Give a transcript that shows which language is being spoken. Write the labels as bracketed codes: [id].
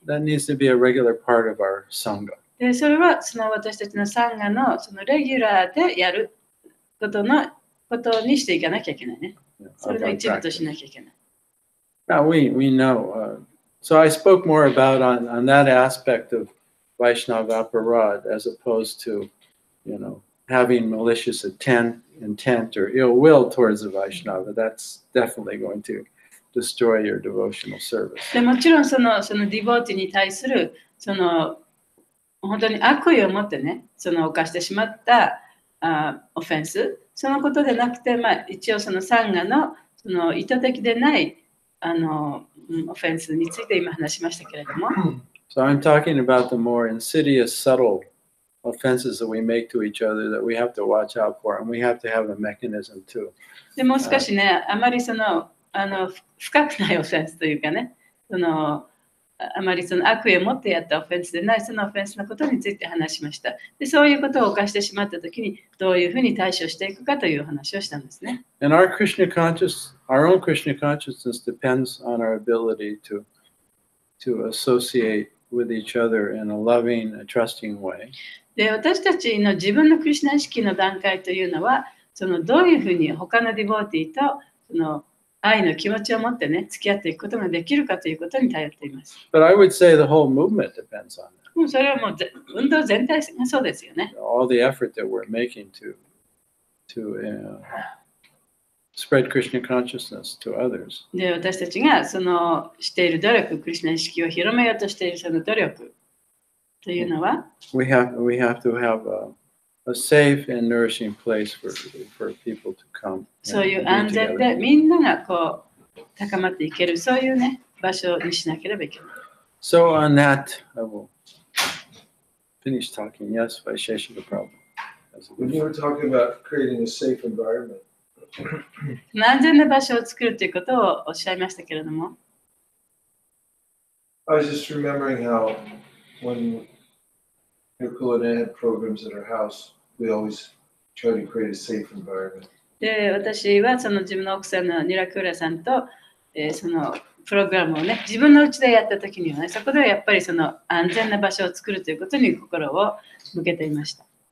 [en] that needs to be a regular part of our Sangha. [ja] でそれはその私たちのサンガのそのレギュラーでやることにしていかなきゃいけないね。それの一部としなきゃいけない。 [en] Now we know. So I spoke more about on that aspect of Vaishnava aparad as opposed to, having malicious intent or ill will towards the Vaishnava. That's definitely going to destroy your devotional service. [ja] でもちろんそのディボーティに対するその本当に悪意を持ってね、その犯してしまったオフェンス、そのことでなくて、一応そのサンガのその意図的でないオフェンスについて今話しましたけれども。 [en] So I'm talking about the more insidious, subtle offenses that we make to each other that we have to watch out for, and we have to have a mechanism too. [ja] でもう少しね、あまりその深くないオフェンスというかね、あまりその悪意を持ってやったオフェンスでないそのオフェンスのことについて話しました。で、そういうことを犯してしまったときにどういうふうに対処していくかという話をしたんですね。 [en] And our own Krishna consciousness depends on our ability to associate with each other in a loving, trusting way. [ja] で、私たちの自分のクリシュナ意識の段階というのは、そのどういうふうに他のディボーティーとその愛の気持ちを持ってね、付き合っていくことができるかということに頼っています。 [en] But I would say the whole movement depends on that. [ja] それはもう運動全体がそうですよね。 [en] All the effort that we're making to spread Krishna consciousness to others. [ja] で、私たちがそのしている努力、クリシュナ意識を広めようとしているその努力というのは、 [en] We have to have a safe and nourishing place for people to come. [ja] そういう安全でみんながこう高まっていけるそういうね場所にしなければいけない。 [en] So on that, I will finish talking. Yes, Vaisesika Prabhu. When you were talking about creating a safe environment, [ja] 安全な場所を作るということをおっしゃいましたけれども、 [en] I was just remembering how when Nicole and I had programs at our house, we always try to create a safe environment. [ja] で、私はその自分の奥さんのニラクーラさんと、そのプログラムをね、自分の家でやった時にはね、そこではやっぱりその安全な場所を作るということに心を向けていました。